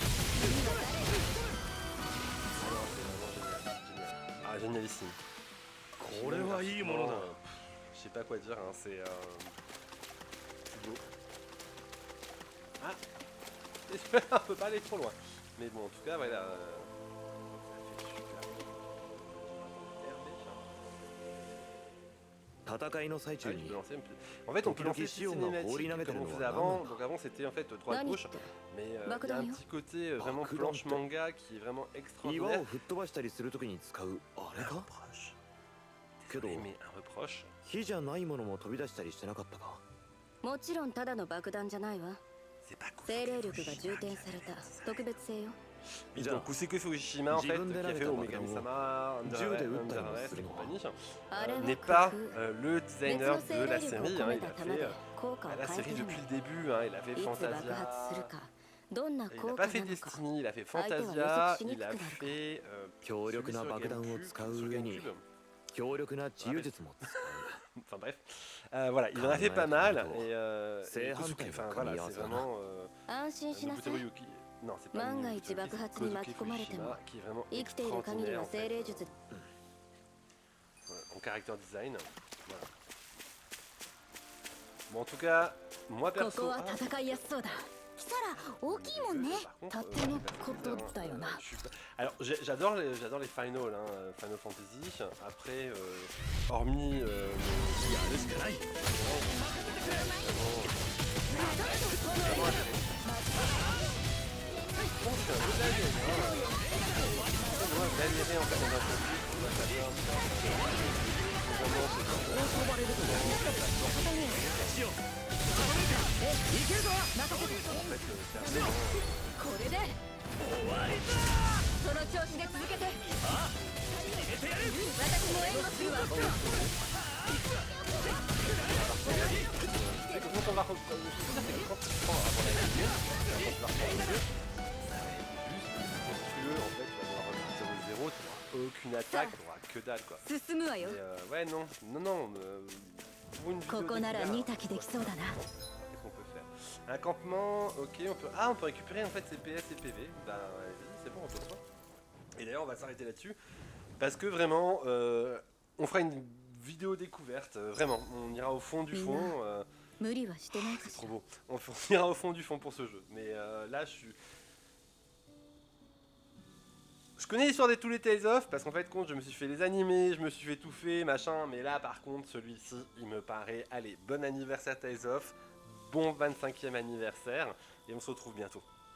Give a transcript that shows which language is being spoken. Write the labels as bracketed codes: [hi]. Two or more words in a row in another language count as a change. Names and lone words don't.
[fr] ah, génialissime. Sinon, [ja] これはいいものだ。 [fr] je sais pas quoi dire, hein, c'est beau. Ah, on peut pas aller trop loin. Mais bon, en tout cas, voilà. Ça fait super. RB, [ja] 戦いの最 [fr] Ah [ja] 中 [fr] oui, tu [ja] に [fr] peux lancer une petite- En fait, on peut lancer une petite cinématique comme on faisait avant. Donc avant, c'était en fait [ja] 何 [fr] droite-gauche. [ja] って [fr] Mais il y a un Bakudan, petit côté vraiment Bakudan, planche manga qui est vraiment [ja] 岩 [fr] extraordinaire. [ja] を吹っ飛ばしたりするときに使うあれ [fr] Un [ja] か [fr] reproche. Quel Désolé, drôle. mais un reproche. [ja] 火じゃないものも飛び出したりしてなかったかもちろんただの爆弾じゃないわ [fr] C'est pas [ja] 精霊 [fr] Kosuke [ja] 力が充填された特別性よ [fr] Oui, donc Kosuke Fujishima, en fait, qui a fait Omegami-sama, Dieu des Under-Arrest et compagnie, [ja] あれは [fr] n'est [ja] 工 [fr] pas [ja] 夫 [fr] le [ja] 別 [fr] designer [ja] の [fr] de [ja] 精 [fr] la [ja] 霊力を [fr] série. [ja] 込 [fr] Hein, [ja] め [fr] il [ja] た [fr] a [ja] 弾 [fr] fait [ja] で効果を [fr] la [ja] 変えて [fr] série [ja] るの [fr] depuis le début. Hein, il a fait [ja] いつ爆発する [fr] Fantasia. [ja] かどんな [fr] Il [ja] 効 [fr] n'a [ja] 果 [fr] pas fait [ja] なのか [fr] Destiny, il a fait [ja] 相手は予 [fr] Fantasia, [ja] 測しに [fr] il [ja] く [fr] a [ja] くなるから [fr] fait [ja] 強力な [fr] celui sur [ja] 爆弾を [fr] GameCube, [ja] 使う [fr] sur [ja] 上に [fr] GameCube. [ja] 強力な治癒術も使う [fr] Enfin bref, voilà, il en a fait pas mal et Kosuke, enfin voilà, c'est vraiment [ja] 安心しなさ [fr] Nobuteru [ja] い [fr] Yuki. Non, c'est pas [ja] 万が [fr] Nobuteru [ja] 一 [fr] Yuki, [ja] 爆 [fr] c'est [ja] 発に [fr] Kosuke [ja] 巻き込まれても [fr] Fujishima, qui est vraiment [ja] 生きている限り [fr] extraordinaire [ja] は [fr] en [ja] 精 [fr] fait. [ja] 霊術 [fr] En [en] character design. [fr] Voilà. Bon, en tout cas, moi [ja] ここ [fr] perso. [ja] は [fr] Ah, [ja] 戦いやすそうだキサラ大きいもんね [fr] par contre, [ja] 盾の [fr] c'est [ja] こ [fr] pas [ja] と [fr] super, [ja] だよな [fr] je suis pas- Alors j'adore les Final, hein, Final Fantasy. Après, hormis [ja] やるしかない [fr] je pense que c'est un peu de la vieille, hein. Moi, galérer en fait dans un conflit, on a pas peur, vraiment, c'est vraiment, [ja] これでその調子で続けて私も援護するわ [fr] c'est que quand on va c'est que quand tu prends avant la ligne, quand tu vas reprendre le jeu, ça va être juste monstrueux en fait, tu vas devoir repartir de zéro, tu n'auras aucune attaque, tu n'auras que dalle quoi. [ja] 進むわよ [fr] Mais ouais non, pour une vidéo [ja] ここなら [fr] découverte, [ja] 煮炊きできそうだな [fr] qu'est-ce qu'on peut faire? Un campement, ok, on peut récupérer en fait ses PS et PV, bah vas-y, c'est bon, on peut pas. Et d'ailleurs on va s'arrêter là-dessus, parce que vraiment, on fera une vidéo découverte, vraiment, on ira au fond du fond, [ja] 無理はしてないか [fr] c'est [ja] し [fr] trop [ja] ら [fr] beau, on ira au fond du fond pour ce jeu, mais là je suis... Je connais l'histoire de tous les Tales of, parce qu'en fait, compte, je me suis fait les animés, je me suis fait tout fait, machin, mais là, par contre, celui-ci, il me paraît, allez, bon anniversaire Tales of, bon 25e anniversaire, et on se retrouve bientôt.